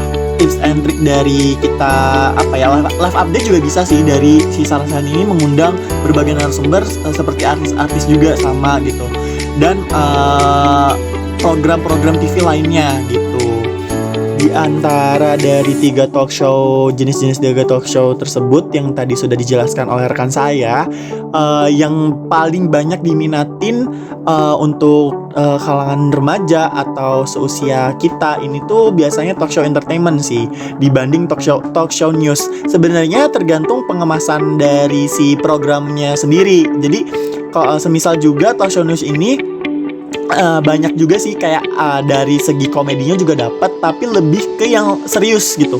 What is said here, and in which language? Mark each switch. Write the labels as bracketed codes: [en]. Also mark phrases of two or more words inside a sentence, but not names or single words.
[en] Tips and trick [id] dari kita [en] live update [id] juga bisa sih. Dari si Sarasehan ini mengundang berbagai narasumber seperti artis-artis juga sama gitu. Dan program-program TV lainnya gitu. Di antara dari jenis-jenis tiga [en] talk show [id] tersebut yang tadi sudah dijelaskan oleh rekan saya, yang paling banyak diminatin untuk kalangan remaja atau seusia kita ini tuh biasanya [en] talk show entertainment [id] sih, dibanding [en] talk show news. [id] Sebenarnya tergantung pengemasan dari si programnya sendiri. Jadi kalau semisal juga [en] talk show news [id] ini banyak juga sih kayak dari segi komedinya juga dapat, tapi lebih ke yang serius gitu.